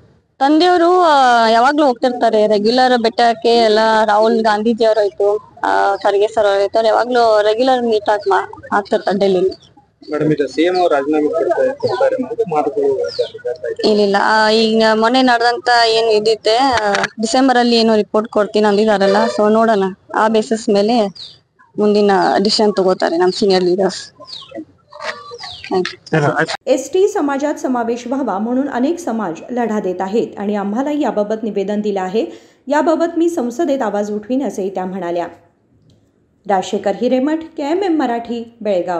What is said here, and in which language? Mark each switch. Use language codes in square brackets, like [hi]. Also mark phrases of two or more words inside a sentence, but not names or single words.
[kn] ತಂದೆಯವರು ಯಾವಾಗ್ಲೂ ಹೋಗ್ತಿರ್ತಾರೆ ರೆಗ್ಯುಲರ್ ಬೆಟ್ಟಕ್ಕೆ, ಎಲ್ಲ ರಾಹುಲ್ ಗಾಂಧೀಜಿ ಅವರಾಯ್ತು, ಖರ್ಗೆ ಸರ್ ಅವರಾಯ್ತು, ಯಾವಾಗ್ಲೂ [en] regular meet [kn] ಆಗ್ತಿರ್ತಾರೆ ಡೆಲ್ಲಿಲಿ। ಇಲ್ಲ, ಈಗ ಮೊನ್ನೆ ನಡೆದಂತ ಏನು ಇದಿತ್ತೆ ಡಿಸೆಂಬರ್ ಅಲ್ಲಿ ಏನು ರಿಪೋರ್ಟ್ ಕೊಡ್ತೀನಿ ಅಂದಿದಾರಲ್ಲ, ಸೊ ನೋಡೋಣ, ಆ ಬೇಸಿಸ್ ಮೇಲೆ ಮುಂದಿನ ಡಿಸಿಷನ್ तगोತಾರೆ ನಮ್ಮ [en] senior leaders. [mr] ST समाजात समावेश व्हावा म्हणून अनेक समाज लढा देत आहेत आणि आम्हालाही याबाबत निवेदन दिलं आहे, याबाबत मी संसदेत आवाज उठवीन, असेही त्या म्हणाल्या। राजशेखर हिरेमठ, KMM मराठी, बेळगाव।